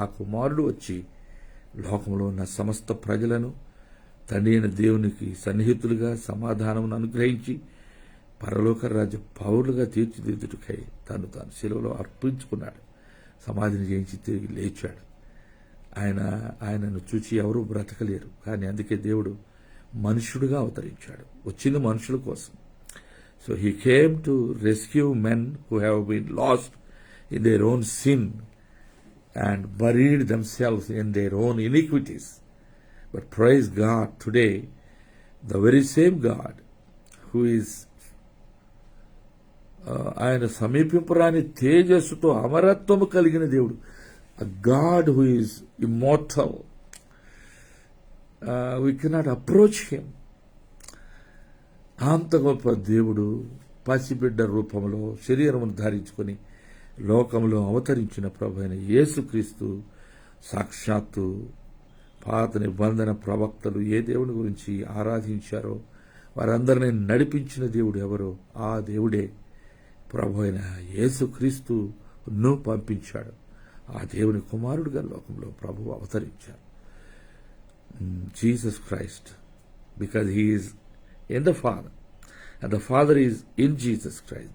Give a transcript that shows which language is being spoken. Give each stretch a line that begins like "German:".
Telugu: ఆ కుమారుడు వచ్చి లోకంలో ఉన్న సమస్త ప్రజలను తండ్రి అయిన దేవునికి సన్నిహితులుగా సమాధానమును అనుగ్రహించి పరలోక రాజ్య పౌరులుగా తీర్చిదిద్దుటకై తాను శిలువలో అర్పించుకున్నాడు. సమాధిని జయించి తిరిగి లేచాడు. ఆయనను చూచి ఎవరూ బ్రతకలేరు. కానీ అందుకే దేవుడు మనుష్యుడిగా అవతరించాడు. వచ్చింది మనుషుల కోసం.
English: So he came to rescue men who have been lost in their own sin and buried themselves in their own iniquities. But praise God, today the very same God who is
Telugu: ఆయన సమీపింపరాని తేజస్సుతో అమరత్వము కలిగిన దేవుడు,
English: a God who is immortal, we cannot approach him.
Telugu: అంత గొప్ప దేవుడు పసిబిడ్డ రూపంలో శరీరమును ధరించుకొని లోకంలో అవతరించిన ప్రభు అయిన యేసుక్రీస్తు సాక్షాత్తు పాత నిబంధన ప్రవక్తలు ఏ దేవుని గురించి ఆరాధించారో వారందరినీ నడిపించిన దేవుడు ఎవరో ఆ దేవుడే ప్రభు అయిన యేసుక్రీస్తును పంపించాడు. ఆ దేవుని కుమారుడుగా లోకంలో ప్రభు అవతరించారు.
English: Jesus Christ, because he is in the Father and the Father is in Jesus Christ.